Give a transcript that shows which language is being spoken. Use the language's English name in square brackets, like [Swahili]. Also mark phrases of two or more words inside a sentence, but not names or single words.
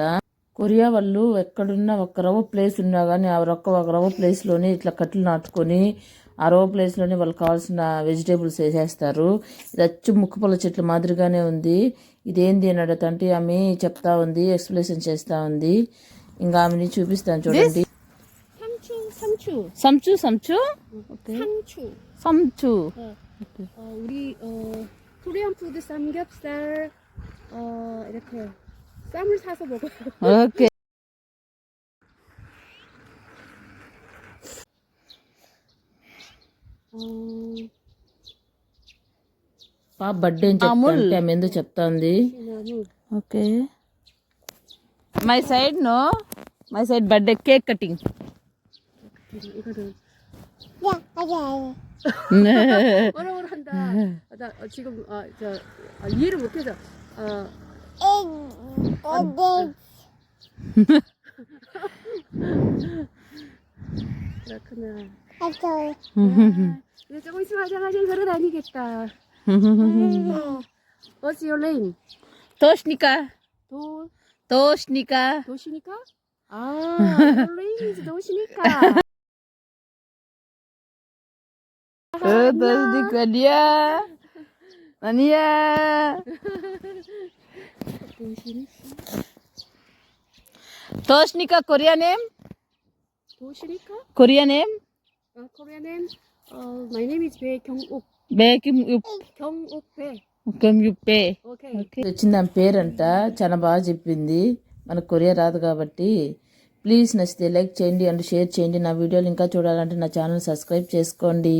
[Telugu] కొరియా వాళ్ళు ఎక్కడున్నా ఒక రవ్వ ప్లేస్ ఉన్నా కానీ ఆ ఒక రవ్వ ప్లేస్లోనే ఇట్లా కట్టెలు నాటుకొని ఆ రవ్వ ప్లేస్లోనే వాళ్ళకి కావాల్సిన వెజిటేబుల్స్ వేసేస్తారు. ఇది అచ్చు ముక్కపల్ల చెట్ల మాదిరిగానే ఉంది. ఇదేంది అని అడుగుతుంటే ఆమె చెప్తా ఉంది, ఎక్స్ప్లెనేషన్ చేస్తూ ఉంది. ఇంకా ఆమెని చూపిస్తాను చూడండి. సంచు సంచు సంచు [Korean] 우리 [English] Korean food [Korean] 삼겹살 이렇게 쌈을 사서 먹어요. [Telugu] ఓకే. పాప బర్త్డే అని చెప్తా ఆమె ఎందుకు చెప్తా ఉంది. [English] Okay, my side no, my side birthday cake cutting. [Korean] 뭐라고 한다. 나 지금 이해를 못해서 그렇구나. 이제 조금 있으면 화장실 걸어 다니겠다. [English] What's your name? [Telugu] తోష్నికా [Korean] 도 [Telugu] తోష్నికా [Korean] 도시니까? 아, [English] your name is 도시니까. [Telugu] తోష్నికా నియా నియా తోష్నికా [English] Korea name. [Korean] 도시니까? [English] Korea name Korean name? My name is 배경옥. 경옥배. 경육배. Okay. [Telugu] వచ్చింది ఆమె పేరంట, చాలా బాగా చెప్పింది. మనకు కొరియా రాదు కాబట్టి. ప్లీజ్ నచ్చితే లైక్ చేయండి [English] and share [Telugu] చేయండి. నా వీడియోలు ఇంకా చూడాలంటే నా ఛానల్ సబ్స్క్రైబ్ చేసుకోండి.